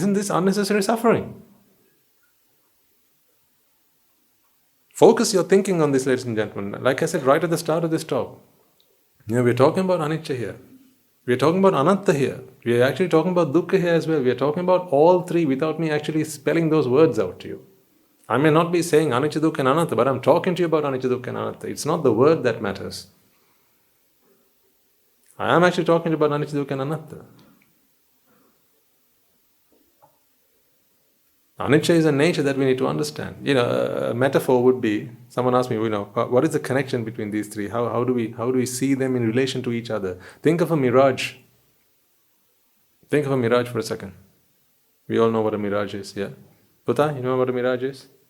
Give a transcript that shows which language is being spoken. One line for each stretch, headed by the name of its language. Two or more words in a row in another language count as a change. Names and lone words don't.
English: Isn't this unnecessary suffering? Focus your thinking on this, ladies and gentlemen. Like I said right at the start of this talk, we're talking about anicca here. We're talking about anatta here. We're actually talking about dukkha here as well. We're talking about all three without me actually spelling those words out to you. I may not be saying
Pali: anicca, dukkha
English: and anatta, but I'm talking to you about
Pali: anicca, dukkha
English: and anatta. It's not the word that matters. I am actually talking about
Pali: anicca, dukkha
English: and anatta. Anicca is a nature that we need to understand. A metaphor would be, someone asked me, what is the connection between these three? How do we see them in relation to each other? Think of a mirage. Think of a mirage for a second. We all know what a mirage is, yeah? Puta, you know what a mirage is?